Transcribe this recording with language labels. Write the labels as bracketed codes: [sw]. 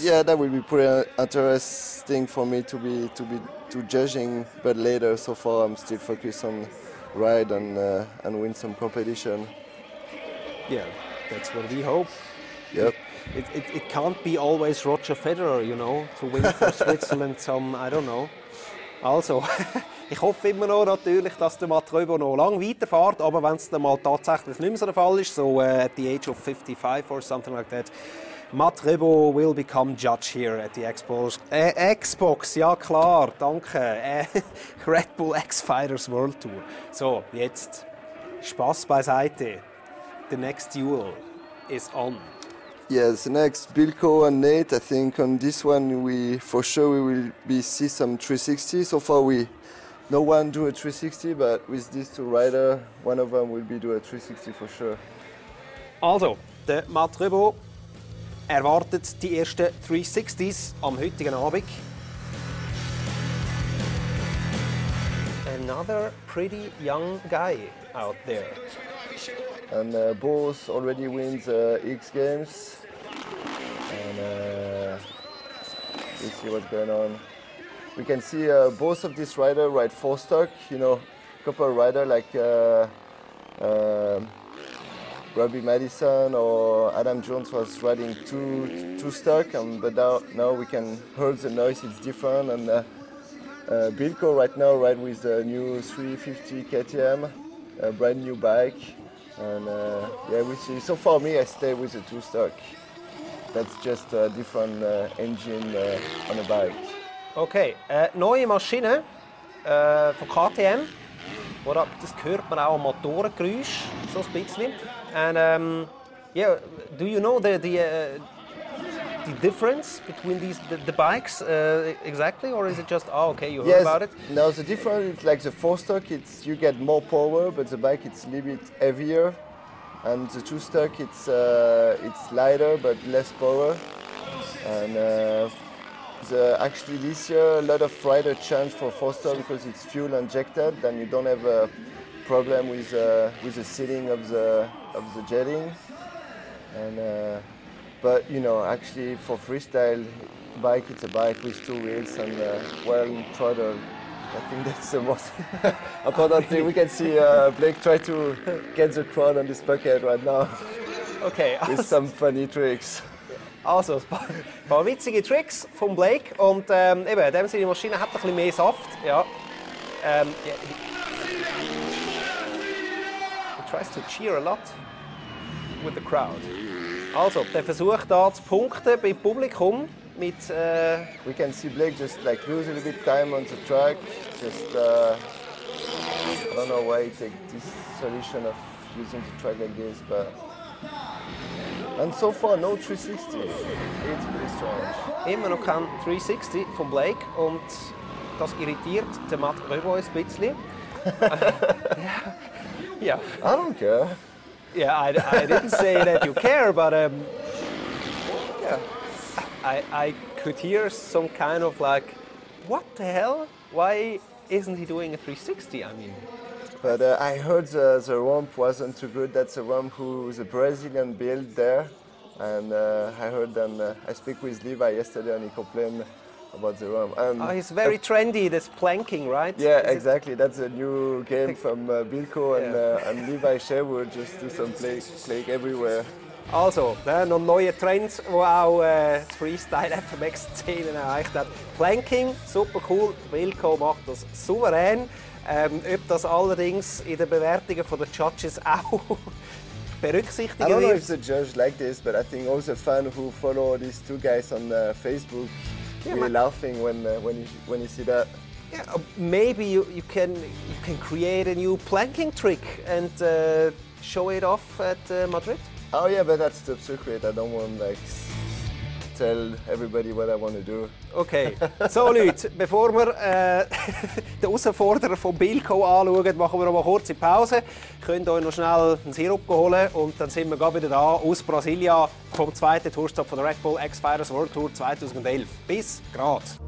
[en] Yeah, that will be pretty interesting for me to be judging, but later. So far, I'm still focused on ride and win some competition. Yeah, that's what we hope. Yep. It can't be always Roger Federer, you know, to win for Switzerland some, I don't know. [de] Also, ich hoffe immer noch natürlich, dass der Matt Rebaud noch lange weiterfährt, aber wenn es dann mal tatsächlich nicht mehr so der Fall ist, so [en] at the age of 55 or something like that, Matt Rebaud will become judge here at the Xbox, [de] ja klar, danke. Red Bull X-Fighters World Tour. So, jetzt Spaß beiseite. [en] The next duel is on. Yes, the next Bilko and Nate. I think on this one we will see some 360. So far no one do a 360, but with these 2 riders, one of them will be do a 360 for sure. [de] Also, der Matt Rebaud erwartet die ersten 360s am heutigen Abend. [en] Another pretty young guy out there. And both already wins X Games. And we'll see what's going on. We can see both of these riders ride 4-stock. You know, a couple of riders like Robbie Madison or Adam Jones was riding two stock, but now we can hear the noise. It's different. And Bilko right now ride with the new 350 KTM, a brand new bike. And yeah, we see. So for me, I stay with the 2-stock. That's just a different engine on a bike. [de] Okay, neue Maschine von KTM. Oder das hört man auch am Motorengeräusch so ein bisschen. [en] And yeah, do you know the difference between the bikes exactly, or is it just okay you heard about it? No, the difference is like the 4-stock. You get more power, but the bike it's a little bit heavier, and the 2-stock it's lighter but less power. And actually this year a lot of riders change for 4-stock because it's fuel injected, then you don't have a problem with the sealing of the jetting. And but you know, actually for freestyle bike, it's a bike with 2 wheels and well throttle. I think that's the most important thing. We can see Blake try to get the crowd on this bucket right now. Okay. With some funny tricks. [de] Also, ein paar witzige Tricks von Blake. Und eben, in dem Sinne, die Maschine hat ein bisschen mehr Saft. Ja. [en] He tries to cheer a lot with the crowd. [de] Also, der versucht da zu punkten beim Publikum mit. [en] We can see Blake just like lose a little bit time on the track. Just I don't know why he take this solution of using the track like this, but. And so far no 360. It's pretty strange. [de] Immer noch kein 360 von Blake und das irritiert den Matt Rebaud ein bisschen. [en] Yeah. I don't care. Yeah, I didn't say that you care, but Yeah. I could hear some kind of like, what the hell? Why isn't he doing a 360? I mean. But I heard the ramp wasn't too good. That's a ramp who the Brazilian built there. And I heard them, I speak with Levi yesterday and he complained about the ramp. It's very trendy, this planking, right? Yeah, exactly. That's a new game from Bilko and Levi Sherwood. Just do some play everywhere. [de] Also, noch ein neuer Trend, der auch die Freestyle-FMX-Szene erreicht hat. Planking, super cool. Bilko macht das souverän. Ob das allerdings in den Bewertungen der Judges auch berücksichtigt wird. [en] I don't know if the judge like this, but I think all the fans who follow these two guys on Facebook really laughing when you see that. Yeah, maybe you can create a new planking trick and show it off at Madrid. Oh yeah, but that's the secret. I don't want like tell everybody what I want to do. [de] Okay, so Leute, bevor wir den Herausforderer von Bilko anschauen, machen wir noch mal kurze Pause. Könnt euch noch schnell einen Sirup holen und dann sind wir gleich wieder da aus Brasilien vom zweiten Tourstop von der RedBull X-Fighters World Tour 2011. Bis grad.